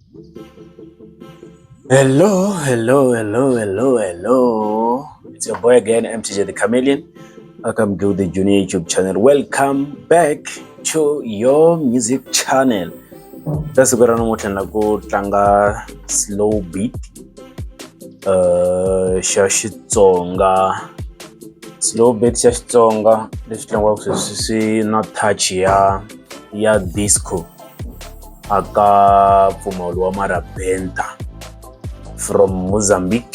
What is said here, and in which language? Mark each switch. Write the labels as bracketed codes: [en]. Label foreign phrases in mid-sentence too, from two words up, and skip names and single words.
[en] Hello, hello, hello, hello, hello. It's your boy again, MTJ the Chameleon. Welcome to the Junior YouTube channel. Welcome back to your music channel. That's good [ts] na ku tlanga [en] slow beat [ts] xa Xitsonga. [en] Slow beat [ts] xa Xitsonga leswi tlangiwaka swi na touch ya disco aka mpfumawulo wa Marabenta from Mozambique.